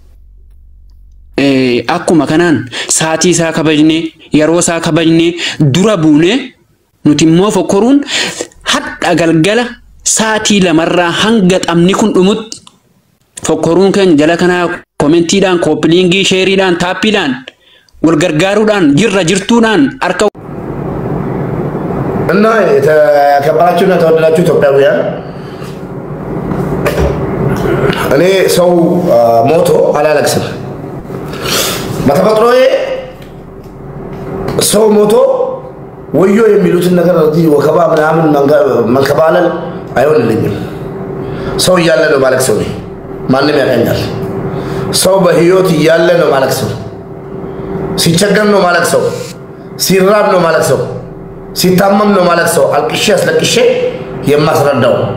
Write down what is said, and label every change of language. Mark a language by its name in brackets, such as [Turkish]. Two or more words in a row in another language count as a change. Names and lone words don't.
[Oromo] akkuma kanaan saatii isaa kabajnee yeroo isaa kabajnee dura buunee nuti immoo fokkoruun hadha galgala saatii lamarraa hanga xamni kun dhumutti fokkoruun keenya jala kanaa koomentiidhaan kooppiliingii sheeriidhaan taappiidhaan wal gargaaruudhaan jirra jirtuudhaan harka [Amharic] እና የተከበራችሁና ተወደዳችሁ ኢትዮጵያውያን እኔ ሰው ሞቶ አላለቅስም። በተፈጥሮዬ ሰው ሞቶ ወዮ የሚሉትን ነገር እዚህ ወከባ ምናምን መንከባለል አይሆንልኝም። ሰው እያለ ነው ማለቅሰው ነኝ። ማንም ያቀኛል። ሰው በህይወት እያለ ነው ማለቅሰው። ሲቸገር ነው ማለቅሰው። ሲራብ ነው ማለቅሰው። ሲታመም ነው ማለቅሰው። አልቅሼ አስለቅሼ የማስረዳው።